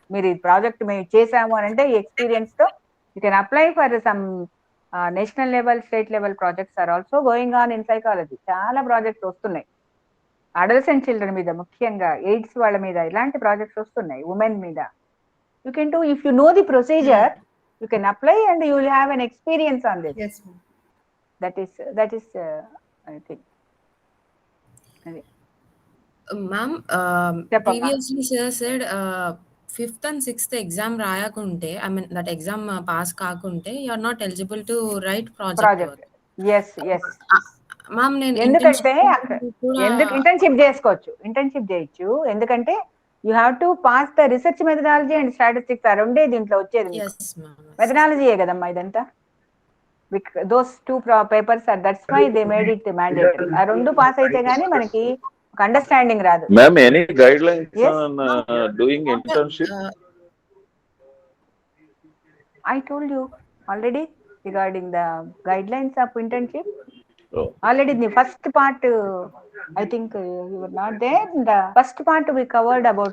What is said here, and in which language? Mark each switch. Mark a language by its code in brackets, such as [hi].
[te] మీరు ఈ ప్రాజెక్ట్ మేము చేసాము అని అంటే ఈ ఎక్స్పీరియన్స్ తో [en] You can apply for some national level, state level projects are also going on in psychology. [te] చాలా ప్రాజెక్ట్స్ వస్తున్నాయి అడల్సెంట్ చిల్డ్రన్ మీద, ముఖ్యంగా ఎయిడ్స్ వాళ్ళ మీద ఇలాంటి ప్రాజెక్ట్స్ వస్తున్నాయి, ఉమెన్ మీద. [en] You can do, if you know the procedure, you can apply and you will have an experience on this. Yes, that is I think. Ma'am, previously sir said 5th and 6th exam [te] రాయకుంటే, [en] I mean that exam pass [te] కాకుంటే [en] You are not eligible to write project project. Work. Yes yes. [te] Ma'am నేను ఎందుకంటే కూడా ఎందుకు internship చేసుకోవచ్చు, internship చేయొచ్చు. ఎందుకంటే [en] You have to pass the research methodology and statistics. [te] ఆ రెండే దీంట్లో వచ్చేది. [en] Yes ma'am. [te] మెథడాలజీయే కదమ్మా ఇదంతా. [en] Those 2 papers are, that's why they made it mandatory. [te] ఆ రెండు పాస్ అయితే గానీ మనకి ఒక అండర్స్టాండింగ్ రాదు. [en] Ma'am, any guidelines on doing internship? I told you already regarding the guidelines of internship. Oh. Already in the first part, I think you were not there. In the first part we covered about